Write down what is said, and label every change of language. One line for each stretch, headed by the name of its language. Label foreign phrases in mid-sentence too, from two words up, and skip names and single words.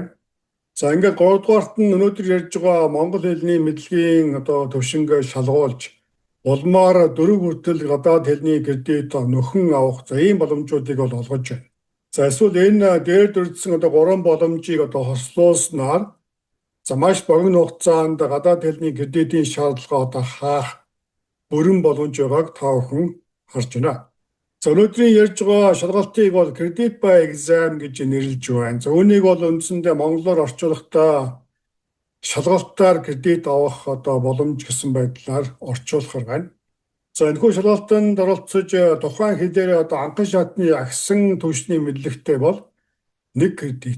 Mongolian: За ингээд 3 дугаарт нь өнөөдөр ярьж байгаа монгол хэлний мэдлэгийн одоо төвшингээ шалгуулж улмаар 4 хүртэл гадаад хэлний кредит нөхөн авах за ийм боломжуудыг бол олгож байна. За эсвэл энэ дээр дурдсан одоо 3 боломжийг одоо хослуулснаар за маш богино хугацаанд гадаад хэлний кредитийн шаардлагаа одоо хаах бүрэн боломж байгааг та бүхэн харж байна. За өнөөдрийн ярьж байгаа шалгалтыг бол
English: credit by exam
Mongolian: гэж нэрлэж байна. За үүнийг бол үндсэндээ монголоор орчуулахдаа шалгалтаар кредит авах одоо боломж гэсэн байдлаар орчуулахар байна. За энэхүү шалгалтанд оролцож тухайн хэлээр одоо анхан шатны агсан түвшний мэдлэгтэй бол 1 кредит.